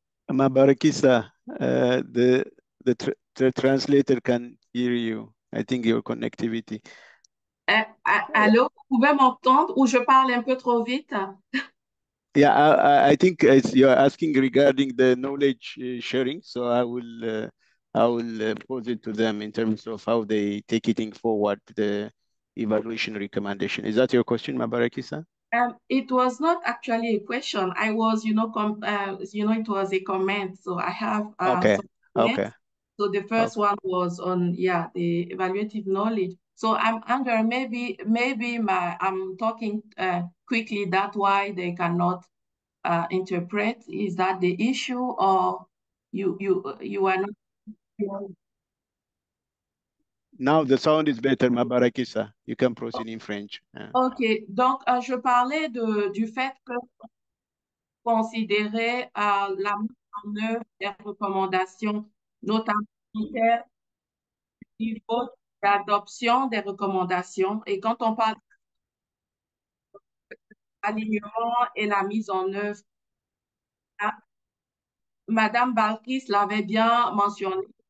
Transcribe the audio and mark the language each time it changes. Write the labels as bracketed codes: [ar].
[en] Mabarakisa, the translator can hear you. I think your connectivity. [fr] Allô, vous pouvez m'entendre ou je parle un peu trop vite? [en] Yeah, I think you're asking regarding the knowledge sharing. So I will pose it to them in terms of how they take it forward, the evaluation recommendation. Is that your question, Mabarakisa? It was not actually a question. I was, it was a comment. So I have Okay. some comments. Okay. So the first one was on, the evaluative knowledge. So I'm Andrea, maybe I'm talking quickly. That's why they cannot interpret. Is that the issue, or you are not? Now the sound is better, Mabarakisa. You can proceed in French. Yeah. [fr] Ok, donc je parlais du fait que considérer la mise en œuvre des recommandations, notamment au niveau d'adoption des recommandations. Et quand on parle d'alignement et la mise en œuvre, ah, Madame Balkis l'avait bien mentionné.